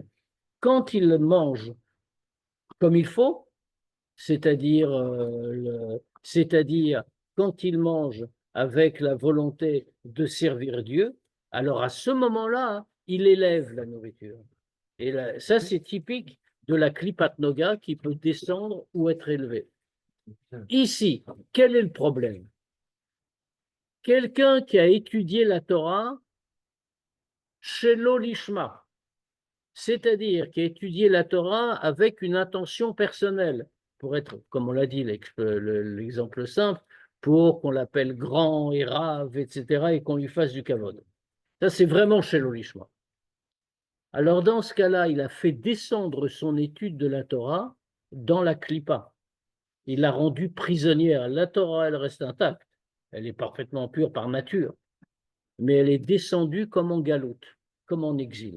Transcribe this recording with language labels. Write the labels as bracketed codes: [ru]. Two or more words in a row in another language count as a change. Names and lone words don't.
[fr] Quand il mange comme il faut, c'est-à-dire quand il mange avec la volonté de servir Dieu, alors à ce moment-là, il élève la nourriture. Et là, ça, c'est typique de la [he] קליפת נוגה [fr] qui peut descendre ou être élevée. Ici, quel est le problème? Quelqu'un qui a étudié la Torah, [he] שלא לשמה, [fr] c'est-à-dire qui a étudié la Torah avec une intention personnelle, pour être, comme on l'a dit, l'exemple simple, pour qu'on l'appelle grand et rave, etc., et qu'on lui fasse du kavod. Ça, c'est vraiment [he] שלא לשמה. [fr] Alors, dans ce cas-là, il a fait descendre son étude de la Torah dans la klipa. Il l'a rendue prisonnière. La Torah, elle reste intacte. Elle est parfaitement pure par nature. Mais elle est descendue comme en galoute, comme en exil.